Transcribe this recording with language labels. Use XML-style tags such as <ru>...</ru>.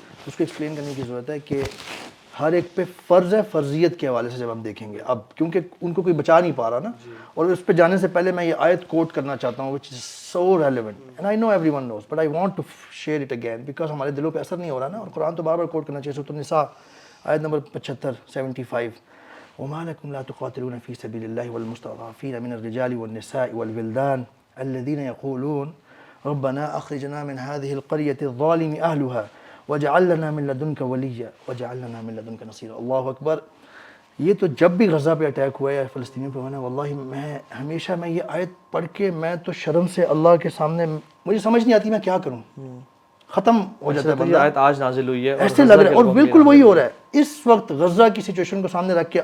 <ur>اس کو ایکسپلین کرنے کی ضرورت ہے کہ ہر ایک پہ فرض ہے, فرضیت کے حوالے سے جب ہم دیکھیں گے اب, کیونکہ ان کو کوئی بچا نہیں پا رہا نا. اور اس پہ جانے سے پہلے میں یہ آیت کوٹ کرنا چاہتا ہوں,</ur> <en>which is so relevant and I know everyone knows but I want to share it again because</en> <ur>ہمارے دلوں پہ اثر نہیں ہو رہا نا. اور قرآن تو بار بار کوٹ کرنا چاہیے. سورۃ النساء آیت نمبر 75</ur> <ar>وما لكم لا تقاتلون في سبيل الله والمستضعفين من الرجال والنساء والولدان الذين يقولون ربنا أخرجنا من هذه القرية الظالم أهلها وجعل لنا من لدنك وليا وجعل لنا من لدنك نصيرا.</ar> <ur>اللہ اکبر. یہ تو جب بھی غزہ پہ اٹیک ہوا ہے, فلسطینیوں پہ ہونا, واللہ میں ہمیشہ میں یہ آیت پڑھ کے میں تو شرم سے اللہ کے سامنے, مجھے سمجھ نہیں آتی میں کیا کروں, ختم ہو جاتا ہے یہ بندہ. آیت آج نازل ہوئی ہے ایسے لگ رہا ہے, اور بالکل وہی ہو رہا ہے اس وقت غزہ کی سچویشن کو سامنے رکھ کے.</ur>